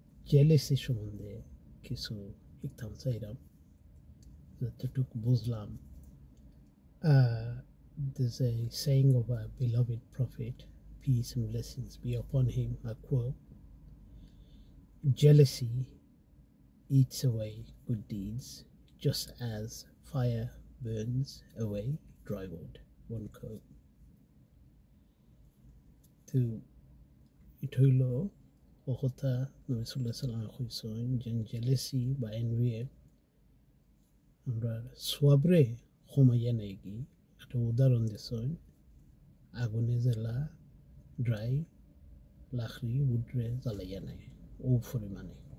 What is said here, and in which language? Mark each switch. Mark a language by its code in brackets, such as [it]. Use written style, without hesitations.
[bn] Jealousy সম্বন্ধে কিছু শিখতাম চাইলাম, যতটুকু বুঝলাম। [en] There's a saying of our beloved prophet, peace and blessings be upon him, I quote, jealousy eats away good deeds just as fire burns away dry wood, one quote. [bn] তো এটা হইল ও কথা নবী সাল্লাল্লাহু আলাইহি ওয়াসাল্লাম কইছেন যে জেলেসি বা এনভি আমরা সোয়াবরে কমাইয়া নেই কি একটা উদাহরণ দিছেন, আগুনে জ্বালা ড্রাই লাকড়ি উডরে জ্বালাইয়া নেয় ও পরিমাণে।